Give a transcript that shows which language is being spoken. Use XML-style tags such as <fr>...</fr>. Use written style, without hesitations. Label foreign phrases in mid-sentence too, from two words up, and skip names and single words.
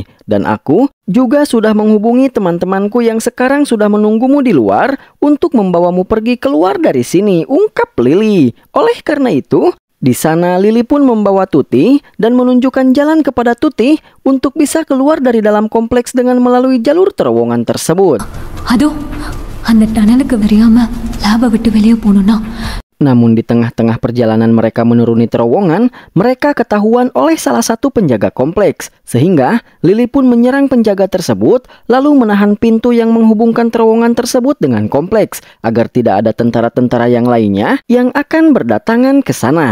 <id>Dan aku juga sudah menghubungi teman-temanku yang sekarang sudah menunggumu di luar untuk membawamu pergi keluar dari sini, ungkap Lily. Oleh karena itu, di sana Lily pun membawa Tuti dan menunjukkan jalan kepada Tuti untuk bisa keluar dari dalam kompleks dengan melalui jalur terowongan tersebut. Aduh,</id> <ta>அந்த டனலுக்கு வரியாம லேபை விட்டு வெளியே போகணும்னா</ta> <id>Namun di tengah-tengah perjalanan mereka menuruni terowongan, mereka ketahuan oleh salah satu penjaga kompleks. Sehingga Lily pun menyerang penjaga tersebut, lalu menahan pintu yang menghubungkan terowongan tersebut dengan kompleks, agar tidak ada tentara-tentara yang lainnya yang akan berdatangan ke sana.</id>